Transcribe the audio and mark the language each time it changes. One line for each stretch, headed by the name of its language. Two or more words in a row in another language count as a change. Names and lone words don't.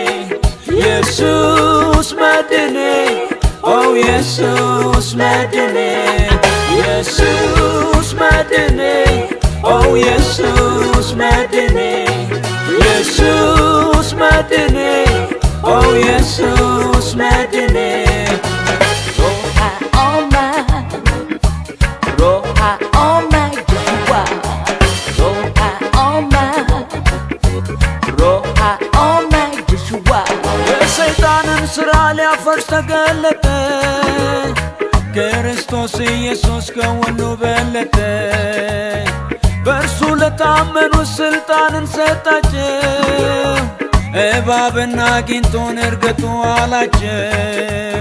Amharic: ኢየሱስ መድኔ ኦ ኢየሱስ መድኔ ኢየሱስ መድኔ
English: Oh Jesus
Amharic: መድኔ Jesus መድኔ
English: Oh Jesus
Amharic: መድኔ Roha Oma Roha Oma Yeshua Roha Oma Roha Oma Yeshua የሰይጣንን ሥራ ሊያፈርስ ተገለጠ ክርስቶስ ኢየሱስ ከሁሉ በለጠ በእርሱ ለታመኑ ስልጣንን ሰጣቸው እባብና ጊንጡን እርግጡ አላቸው